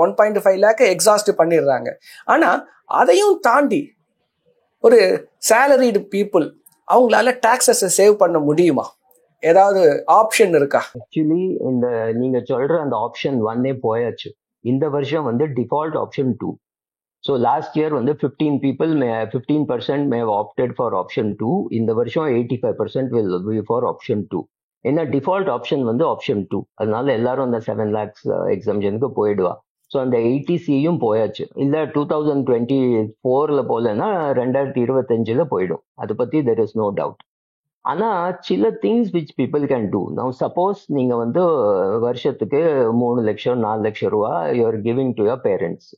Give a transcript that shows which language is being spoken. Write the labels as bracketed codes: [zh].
[ta] 1.5 lakh exhaust பண்ணிடுறாங்க. ஆனால் அதையும் தாண்டி ஒரு சேலரிடு பீப்புள் அவங்களால டாக்ஸஸை சேவ் பண்ண முடியுமா? ஏதாவது ஆப்ஷன் இருக்கா? ஆக்சுவலி இந்த நீங்க சொல்ற அந்த ஆப்ஷன் 1 போயாச்சு. இந்த வருஷம் default option 2. [en] So last year 15% may have opted for option 2. [ta] இந்த வருஷம் [en] 85% will be for option 2. [ta] ஏன்னா டிஃபால்ட் ஆப்ஷன் ஆப்ஷன் 2. அதனால எல்லாரும் அந்த 7 lakhs எக்ஸம்ஷனுக்கு போயிடுவா. ஸோ அந்த 80Cயும் போயாச்சு. இல்லை 2024ல போலன்னா 2025ல போயிடும். அதை பத்தி [en] there is no doubt. [ta] ஆனா சில [en] Things which people can do. Now suppose [ta] நீங்க வந்து வருஷத்துக்கு 3 லட்சம் 4 லட்சம் ரூபா [en] You're giving to your parents.